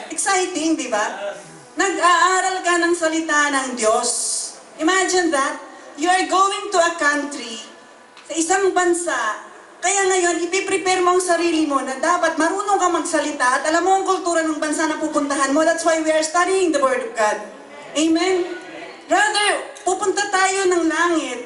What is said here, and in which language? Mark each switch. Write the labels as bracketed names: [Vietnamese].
[Filipino] Exciting, di ba? Nag-aaral ka ng salita ng Diyos. [English] Imagine that. You are going to a country, [Filipino] sa isang bansa, kaya ngayon, ipiprepare mo ang sarili mo na dapat marunong ka magsalita at alam mo ang kultura ng bansa na pupuntahan mo. [English] That's why we are studying the Word of God. Amen? [Filipino] Rather, pupunta tayo ng langit.